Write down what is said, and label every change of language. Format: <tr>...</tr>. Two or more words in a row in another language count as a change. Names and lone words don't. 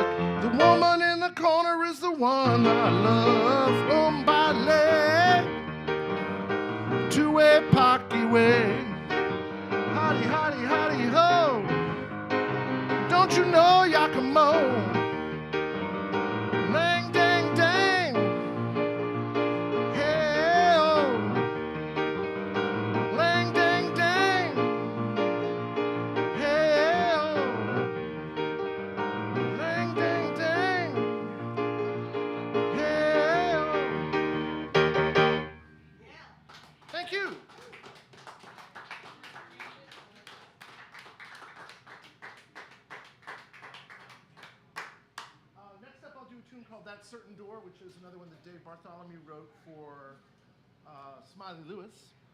<en>The woman in the corner is the one I love. Ballet, two-way pocky way. Hotty, hotty, hotty, ho. Don't you know Yakimo? Lang dang dang. Hey oh. Lang dang dang. Thank you. Next up, I'll do a tune called That Certain Door, which is another one that Dave Bartholomew wrote for Smiley Lewis.</en>